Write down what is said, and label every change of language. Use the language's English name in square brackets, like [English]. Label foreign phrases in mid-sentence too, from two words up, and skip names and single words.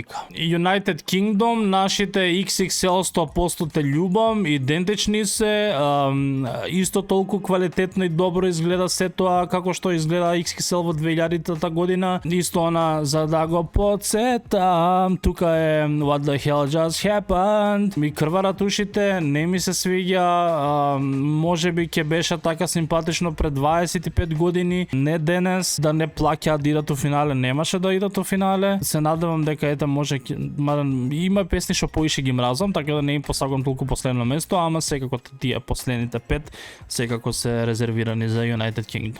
[Macedonian] United Kingdom, нашите XXL 100% те љубам, идентични се, исто толку квалитетно и добро изгледа се тоа како што изгледа XXL во 2000-та година. Исто она за да го подсетам, тука е What the hell just happened. Ми крварат ушите, не ми се свиѓа, можеби ќе беше така симпатично пред 25 години, не денес, да не плаќаат да идат у финале, немаше да идат у финале. Се надевам дека ете може, има песни што поише ги мразам, така да не им посагам толку последно место, ама сега секако тие последните 5 секако се резервирани за United Kingdom.